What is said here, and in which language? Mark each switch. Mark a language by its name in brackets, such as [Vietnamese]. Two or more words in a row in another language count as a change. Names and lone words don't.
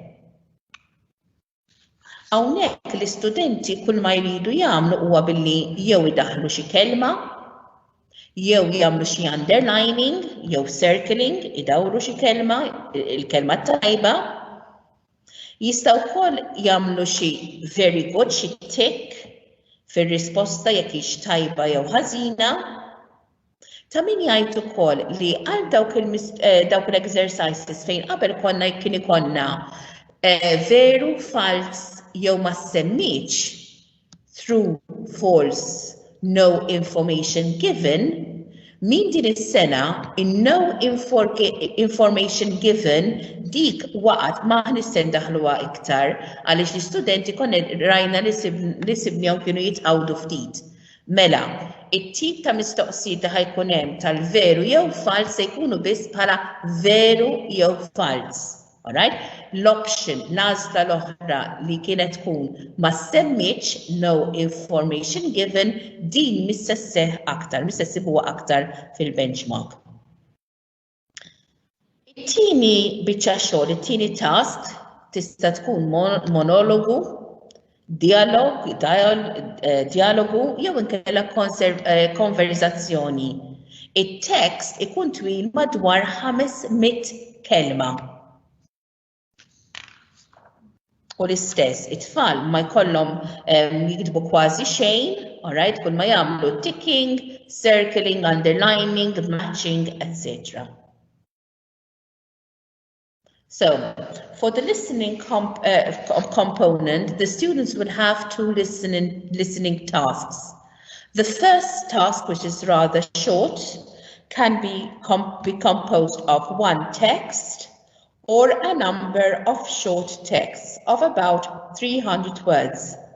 [Maltese] Hawnhekk l-istudenti kull ma jridu jagħmlu huwa billi jew idaħħlu xi kelma, jew jagħmlu xi underlining, jew circling, idawru xi kelma, il-kelma tajba. Jistgħu wkoll jagħmlu xi [English] very good, [Maltese] xi tick fir-risposta jekk hix tajba jew ħażina. Ta' min jgħid ukoll li għal dawk l-exercises fejn qabel kien ikollna veru, fals jew ma semmitx [English] true, false, no information given, [Maltese] min din is-sena in [English] no information given [Maltese] dik waqgħet ma nista' ndaħluha iktar għaliex l-istudenti konna rajna li sibnihom kienu jitqawdu ftit. Mela, it-tip ta' mistoqsijiet li ħajkun hemm tal-veru jew fals se jkunu biss bħala veru jew fals. [English] All right? [Maltese] L-option, l-għażla l-oħra li kienet tkun ma semmitx [English] no information given, [Maltese] din missa sseħħ aktar, missa ssibuha aktar fil-benchmark. It-tieni biċċa xogħol, it-tieni task tista' tkun monologu, dialogu jew inkella konverzazzjoni. It-tekst ikun twil madwar 500 kelma. U l-istess, it-tfal ma jkollhom jiktbu kważi xejn, all right, kull ma jagħmlu [English] ticking, circling, underlining, matching, [Maltese] etc. [English] So, for the listening component, the students would have two listening tasks. The first task, which is rather short, can be composed of one text or a number of short texts of about 300 words.